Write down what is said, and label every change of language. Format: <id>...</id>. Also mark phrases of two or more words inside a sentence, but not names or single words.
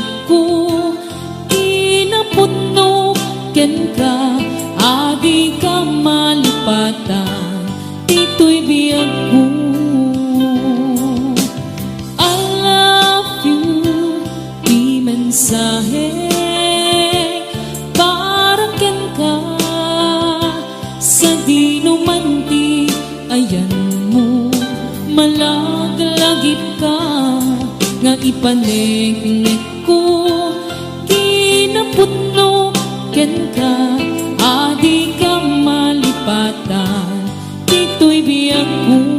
<ilo>ko inaputno ken ka adi ka malipatan dito'y biyag ko.</ilo> <en>I love you</en> <ilo>di mensahe para ken ka sa dinumanti ayan mo malaglagip ka nga ipanegnek ko kinaputno ken ka adi ka malipatan dito'y biyag ko.</ilo>